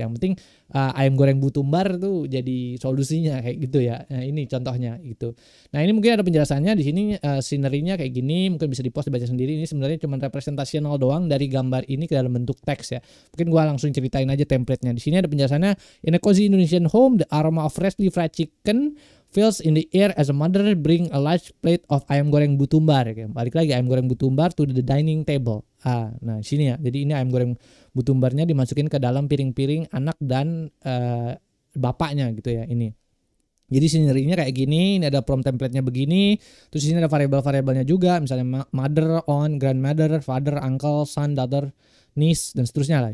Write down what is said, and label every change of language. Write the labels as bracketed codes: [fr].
[id] Yang penting ayam goreng butumbar tuh jadi solusinya kayak gitu ya. Nah, ini contohnya gitu. Nah, ini mungkin ada penjelasannya di sini, scenery-nya kayak gini, mungkin bisa di-post dibaca sendiri. Ini sebenarnya cuma representational doang dari gambar ini ke dalam bentuk teks ya. Mungkin gua langsung ceritain aja template-nya. Di sini ada penjelasannya. [en] In a cozy Indonesian home, the aroma of freshly fried chicken fills in the air as a mother bring a large plate of ayam goreng butumbar. [id] Balik lagi ayam goreng butumbar [en] to the dining table. [id] Nah sini ya. Jadi ini ayam goreng butumbarnya dimasukin ke dalam piring-piring anak dan bapaknya gitu ya ini. Jadi scenery-nya kayak gini, ini ada prompt template-nya begini. Terus di sini ada variabel-variabelnya juga, misalnya [en] mother, aunt, grandmother, father, uncle, son, daughter, niece [id] dan seterusnya lah.